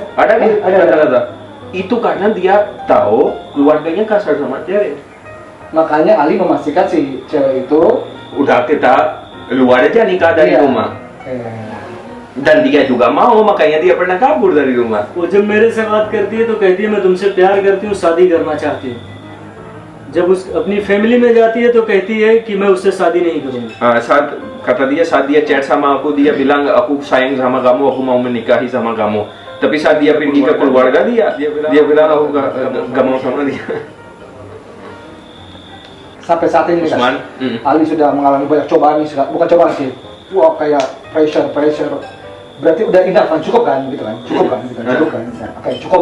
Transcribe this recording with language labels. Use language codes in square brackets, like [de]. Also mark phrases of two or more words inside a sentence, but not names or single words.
[id] ada kan Ada. kata-kata itu karena dia tahu keluarganya kasar sama cewek. makanya Ali memastikan si cewek itu Udah kita luar aja nikah dari Iya. rumah. Dan dia juga mau, makanya dia pernah kabur dari rumah. [hi] वो जब मेरे से बात करती है तो कहती है मैं तुमसे प्यार करती हूँ, शादी करना चाहती हूँ। जब उस अपनी फैमिली में जाती है तो कहती है कि मैं उससे शादी नहीं करूँगी। [id] Saat dia chat sama aku, dia bilang aku sayang sama kamu, aku mau menikahi sama kamu. Tapi saat dia pergi ke keluarga dia bilang aku gak mau sama dia. sampai saat ini Usman, kan, Ali sudah mengalami banyak cobaan nih, bukan cobaan sih, wah kayak pressure, berarti udah enough kan, cukup kan, gitu kan, ya, oke, cukup.